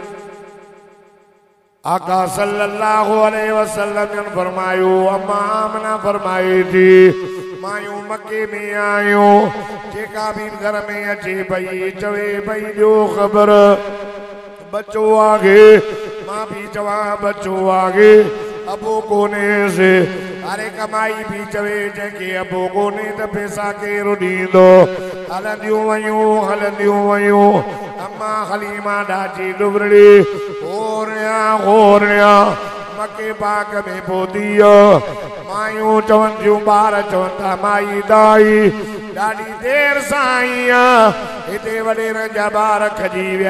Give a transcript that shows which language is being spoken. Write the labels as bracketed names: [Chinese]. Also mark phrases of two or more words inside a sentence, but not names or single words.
[Sindhi] आका [Arabic] صلى الله عليه وسلم [Sindhi] फरमायो अम्मा आमना फरमाए थी मायूं मके में आयूं जेका भी घर में अचे भई चवे भई ॾियो ख़बर बच्चो आगे। मां भी चवा बच्चो आगे अबो कोने से। अरे कमाई भी चवे जंहिंखे अबो कोने त पैसा केरु ॾींदो। हलंदियूं वयूं अम्मा हलीमा ॾाची डुबड़ी होरनिया मके पाक में पहुती। मायूं चवनि थियूं ॿार चवनि था माई दाई ॾाढी देर सां आई हिते वॾेर जा ॿार खजी विया।